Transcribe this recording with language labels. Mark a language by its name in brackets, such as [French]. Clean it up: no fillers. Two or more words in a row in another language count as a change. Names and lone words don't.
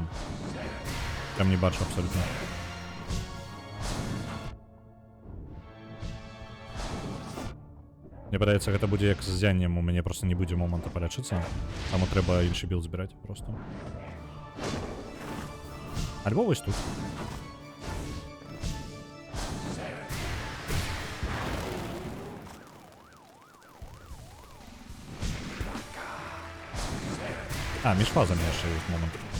[Belarusian] Прям не бачу абсолютно. Мне падаецца, гэта будзе як з зяннем, у мяне просто не будзе моменту палячыцца. Таму трэба іншы білд збіраць просто. Альбо вось тут. А, між фазами яшчэ ёсць момент.